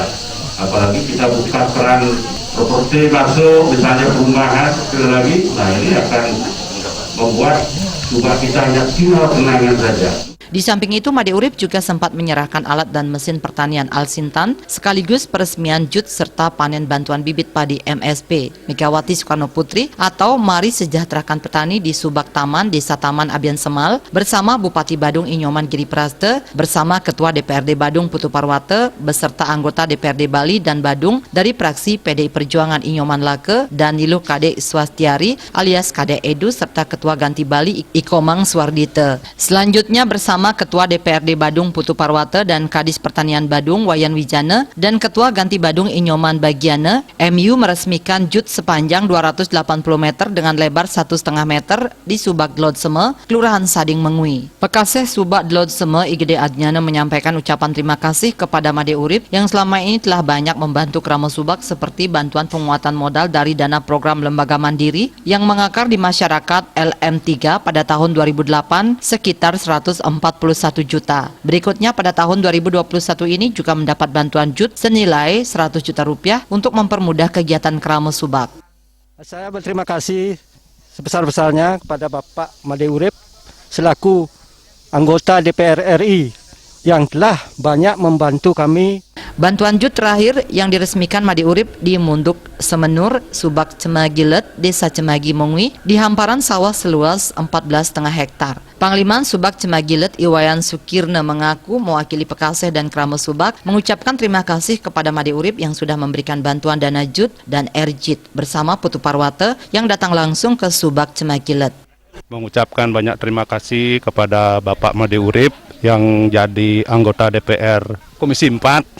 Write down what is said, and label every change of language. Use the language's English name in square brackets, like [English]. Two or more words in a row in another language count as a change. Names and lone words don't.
[Indonesian] Apalagi kita buka peran properti masuk, misalnya perumahan, sekali lagi, nah ini akan membuat Subak kita hanya tinggal kenangan saja. Di samping itu, Made Urip juga sempat menyerahkan alat dan mesin pertanian Al-Sintan sekaligus peresmian JUT serta panen bantuan bibit padi MSP Megawati Soekarno Putri atau Mari Sejahterakan Petani di Subak Taman, Desa Taman Abian Semal bersama Bupati Badung Inyoman Giri Praste bersama Ketua DPRD Badung Putu Parwate beserta anggota DPRD Bali dan Badung dari fraksi PDI Perjuangan Inyoman Lake dan Niluh Kade Swastiari alias Kade Edu serta Ketua Ganti Bali Ikomang Swardite. Selanjutnya bersama Ketua DPRD Badung Putu Parwate dan Kadis Pertanian Badung Wayan Wijana dan Ketua Ganti Badung Inyoman Bagiana, MU meresmikan JUT sepanjang 280 meter dengan lebar 1,5 meter di Subak Dlodseme, Kelurahan Sading Mengui. Pekaseh Subak Dlodseme Igede Adnyana menyampaikan ucapan terima kasih kepada Made Urip yang selama ini telah banyak membantu keramo Subak seperti bantuan penguatan modal dari dana program Lembaga Mandiri yang mengakar di masyarakat LM3 pada tahun 2008 sekitar 141 juta. Berikutnya pada tahun 2021 ini juga mendapat bantuan JUT senilai 100 juta rupiah untuk mempermudah kegiatan keramo Subak. Saya berterima kasih sebesar-besarnya kepada Bapak Made Urip selaku anggota DPR RI yang telah banyak membantu kami. Bantuan JUT terakhir yang diresmikan Made Urip di Munduk Semenur, Subak Cemagilet, Desa Cemagi Mengui, di hamparan sawah seluas 14,5 hektar. Panglima Subak Cemagilet Iwayan Sukirne mengaku mewakili Pekaseh dan keramo Subak mengucapkan terima kasih kepada Made Urip yang sudah memberikan bantuan dana JUT dan RJIT bersama Putu Parwate yang datang langsung ke Subak Cemagilet. Mengucapkan banyak terima kasih kepada Bapak Made Urip yang jadi anggota DPR Komisi 4.